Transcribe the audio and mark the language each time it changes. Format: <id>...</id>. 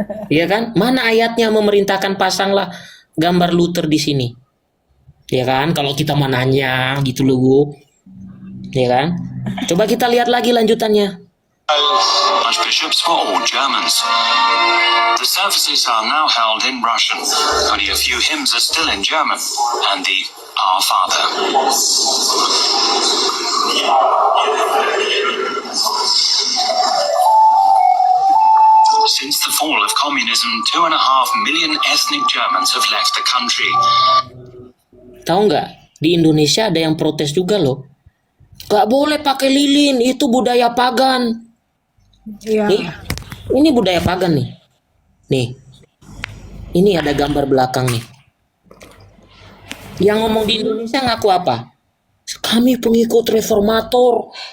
<id>Iya kan? Mana ayatnya memerintahkan pasanglah gambar Luther di sini? Ya kan? Kalau kita mau nanya gitu loh, Bu. Ya kan? Coba kita lihat lagi lanjutannya.</id> <en>Archbishops for all Germans. The services are now held in Russian. Only a few hymns are still in German, and the Our Father. Since the fall of communism, 2.5 million ethnic Germans have left the country.</en> <id>Tahu nggak? Di Indonesia ada yang protes juga loh. Nggak boleh pakai lilin, itu budaya pagan. Iya. Nih, ini budaya pagan nih. Nih, ini ada gambar belakang nih. Yang ngomong di Indonesia ngaku apa? Kami pengikut reformator.</id>